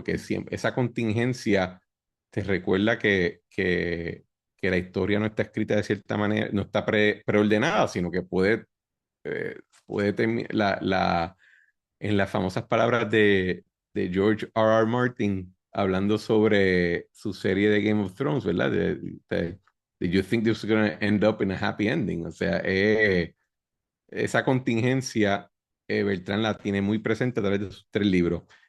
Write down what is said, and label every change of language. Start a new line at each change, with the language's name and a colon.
Spanish: Porque siempre, esa contingencia te recuerda que la historia no está escrita de cierta manera, no está preordenada, sino que puede terminar, en las famosas palabras de George R. R. Martin, hablando sobre su serie de Game of Thrones, ¿verdad?
English: Did you think this was going to end up in a happy ending?
Spanish: O sea, esa contingencia, Beltrán la tiene muy presente a través de sus tres libros.